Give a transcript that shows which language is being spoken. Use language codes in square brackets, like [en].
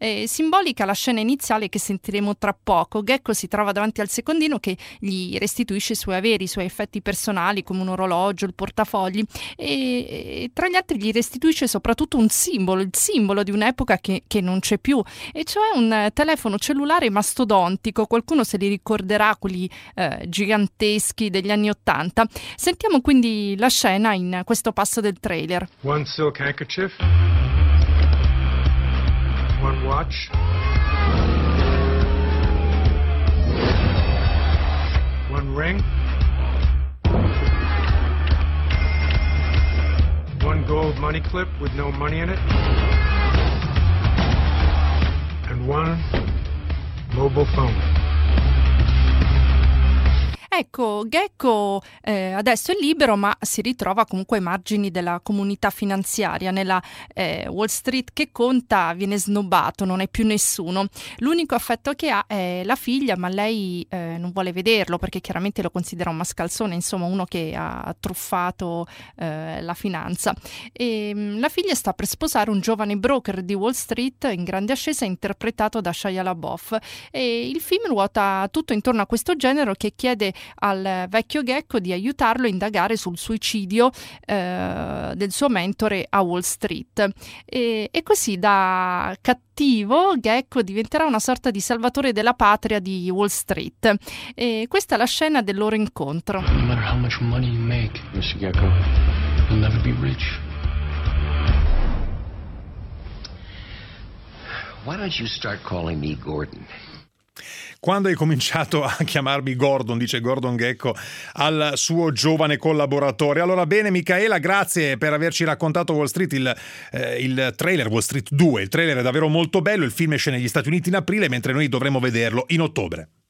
[it] Simbolica la scena iniziale che sentiremo tra poco. Gecko si trova davanti al secondino che gli restituisce i suoi averi, i suoi effetti personali come un orologio, il portafogli, e tra gli altri gli restituisce soprattutto un simbolo, il simbolo di un'epoca che non c'è più, e cioè un telefono cellulare mastodontico. Qualcuno se li ricorderà, quelli giganteschi degli anni Ottanta. Sentiamo quindi la scena in questo passo del trailer. [en] One silk handkerchief, one watch, one ring, one gold money clip with no money in it, and one mobile phone. [it] Ecco, Gecko adesso è libero, ma si ritrova comunque ai margini della comunità finanziaria. Nella Wall Street che conta viene snobbato, non è più nessuno. L'unico affetto che ha è la figlia, ma lei non vuole vederlo perché chiaramente lo considera un mascalzone, insomma uno che ha truffato la finanza. E la figlia sta per sposare un giovane broker di Wall Street in grande ascesa, interpretato da Shia LaBeouf. E il film ruota tutto intorno a questo genere, che chiede al vecchio Gecko di aiutarlo a indagare sul suicidio del suo mentore a Wall Street. E così, da cattivo, Gecko diventerà una sorta di salvatore della patria di Wall Street. E questa è la scena del loro incontro. [en] No matter how much money you make, Mr. Gecko, you'll never be rich. Why don't you start calling me Gordon? [it] Quando hai cominciato a chiamarmi Gordon, dice Gordon Gecko al suo giovane collaboratore. Allora bene, Micaela, grazie per averci raccontato Wall Street, il trailer, Wall Street 2. Il trailer è davvero molto bello, il film esce negli Stati Uniti in aprile, mentre noi dovremo vederlo in ottobre.